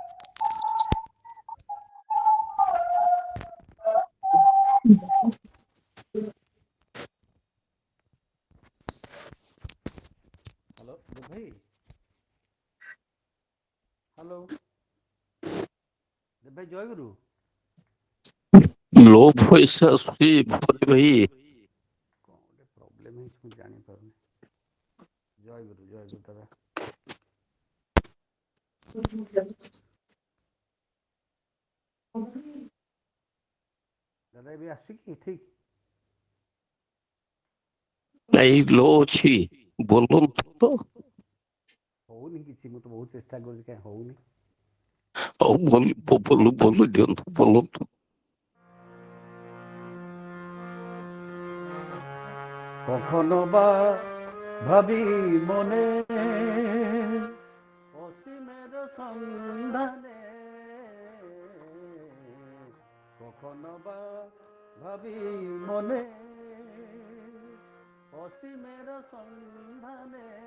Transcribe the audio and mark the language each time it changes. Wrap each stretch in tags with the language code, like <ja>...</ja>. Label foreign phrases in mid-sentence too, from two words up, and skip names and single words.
<or>ହ୍ୟାଲୋ ଦେ ଭାଇ ହ୍ୟାଲୋ ଦେ ଭାଇ ଜୟଗୁରୁ</or> <en>low voice</en> <or>आସୁଛି ଭୋରେ ଭାଇ କ'ଣ ଗୋଟେ ପ୍ରୋବ୍ଲେମ୍ ହେଇଛି ମୁଁ ଜାଣିପାରୁନି ଜୟଗୁରୁ ଦାଦା ଦାଦା ଏବେ ଆସୁଛି କି ଠିକ ନାଇଁ लो ଅଛି ବୋଲନ୍ତୁ ତ ହଉନି କିଛି ମୁଁ ତ ବହୁତ ଚେଷ୍ଟା କରୁଛି କାହିଁ ହଉନି ଆଉ ବୋଲ ଦିଅନ୍ତୁ ବୋଲନ୍ତୁ</or> <bn>কখনো বা ভাবি মনে অসীমের সন্ধানে কখনো বা ভাবি মনে অসীমের সন্ধানে</bn>